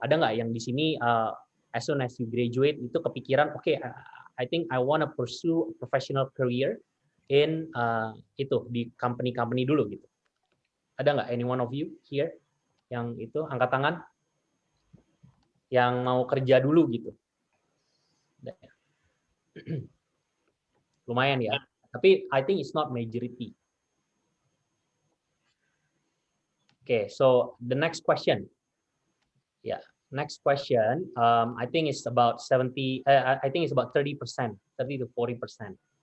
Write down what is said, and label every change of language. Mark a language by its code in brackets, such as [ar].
[id] Ada nggak yang di sini [en] as soon as you graduate [id] itu kepikiran [en] okay, I think I wanna pursue a professional career in [id] itu di [en] company [id] dulu gitu. Ada nggak [en] any one of you here [id] yang itu angkat tangan yang mau kerja dulu gitu? Lumayan ya. Tapi [en] I think it's not majority. Okay, so the next question. Yeah, next question. I think it's about 70. I think it's about 30%, 30 to 40%.